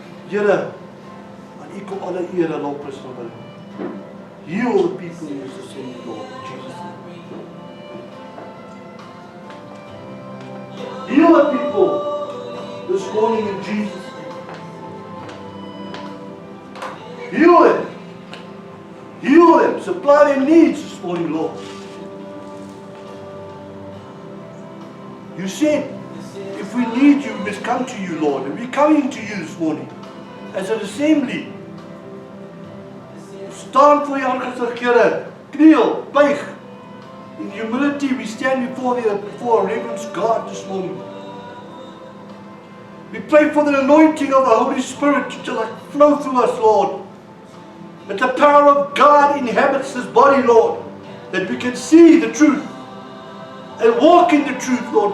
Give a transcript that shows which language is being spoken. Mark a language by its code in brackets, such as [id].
[af] Here, aan U kom alle eer en lofprys en aanbidding. [en] Heal the people in Jesus' name, Lord, in Jesus' name. Heal the people this morning in Jesus' name. Heal them. Heal them. Supply their needs this morning, Lord. You said, if we need You, we must come to You, Lord. And we're coming to You this morning as an assembly. [af] Staan voor U aangesig, Here. Kniel, buig. [en] In humility, we stand before reverence God this morning. We pray for the anointing of the Holy Spirit to flow through us, Lord. That the power of God inhabits this body, Lord. That we can see the truth and walk in the truth, Lord.